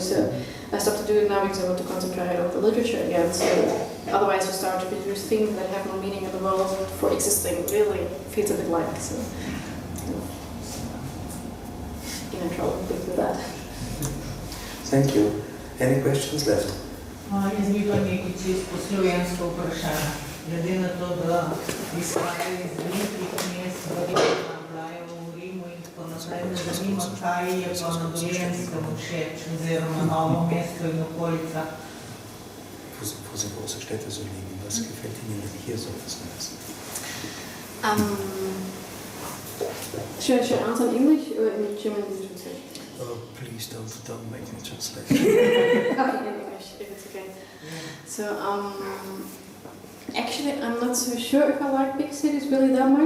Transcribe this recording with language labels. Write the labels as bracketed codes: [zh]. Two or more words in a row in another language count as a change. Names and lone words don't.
[en] So I stopped to do it now because I want to concentrate on the literature again. So otherwise you start to produce things that have no meaning in the world for existing. Really feels a bit like so. In trouble with that. Thank you. Any questions left? [sl] Jaz bi pa nekaj čisto slovensko vprašanje. Glede na to, da izhajajo iz velikih mest, verjetno Blajevo v Rimu in tako naprej, me zanima, kaj je pa na Dolenjskem všeč, oziroma Novo mesto in okolica. [de] Wo so große Städte so liegen, was gefällt Ihnen denn hier so besonders? [en] Should I answer in English or in German? Oh, please don't make me translate. Okay, in English, if it's okay. So, actually, I'm not so sure if I like big cities really that much.